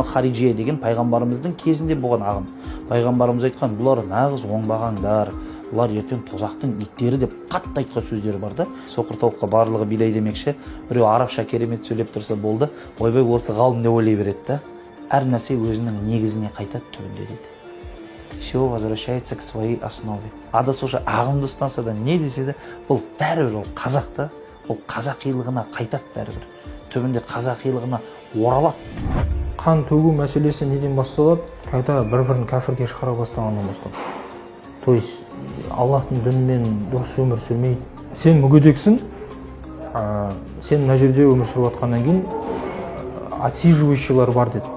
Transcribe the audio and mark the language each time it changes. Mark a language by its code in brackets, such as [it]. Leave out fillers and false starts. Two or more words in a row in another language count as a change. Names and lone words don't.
[kk] Хариджия деген пайғамбарымыздың кезінде болған ағым. Пайғамбарымыз айтқан, бұлар нағыз оңбағандар, бұлар ертең тозақтың иттері деп қатты айтқан сөздері бар да. Соқыр тауыққа барлығы бидай демекші, біреу арабша керемет сөйлеп тұрса болды, ойбай осы ғалым деп ойлай береді да. Әр нәрсе өзінің негізіне қайтады түбінде дейді. [ru] Все возвращается к своей основе. [kk] Адасушы ағымды ұстанса да, не десе де, бұл бәрібір ол қазақ та, ол қазақилығына қайтады бәрібір. Түбінде қазақилығына оралады. Қан төгу мәселесі неден басталады? Қайта бір-бірін кәфірге шығара бастағаннан басталады. [ru] То есть [kk] Аллахтың дінімен дұрыс өмір сүрмей, сен мүгедексің, сен мына жерде өмір сүріп жатқаннан кейін отсиживающийлар бар деді.